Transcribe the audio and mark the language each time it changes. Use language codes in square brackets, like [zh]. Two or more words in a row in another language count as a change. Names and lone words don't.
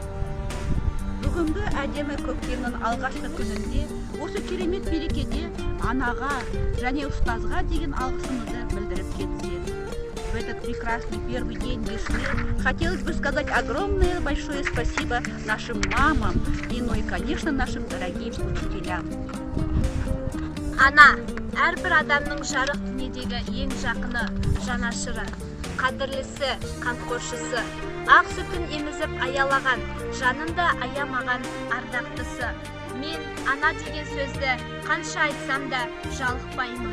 [kk] Бүгінгі әдемі көктемнің алғашқы күнінде осы керемет мерекеде анаға және ұстазға деген алғысымызды білдіріп кетсек. [ru] В этот прекрасный первый день весны хотелось бы сказать огромное большое спасибо нашим мамам и, ну и, конечно, нашим дорогим учителям. [kk] Ана, әрбір адамның жарық дүниедегі ең жақыны, жанашыры, қадірлісі, қамқоршысы, ақ сүтін емізіп аялаған, жанында аямаған ардақтысы. Мен ана деген сөзді қанша айтсам да жалықпаймын.